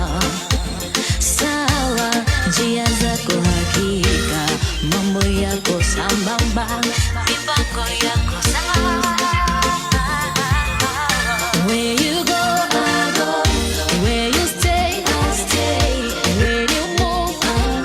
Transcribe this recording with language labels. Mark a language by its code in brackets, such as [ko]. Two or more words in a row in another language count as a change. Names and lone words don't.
[sw] sawa, njia zako hakika mambo yako sambamba, mipango yako sawa. [en] Where you go, I go. Where you stay, I stay. Where you move, I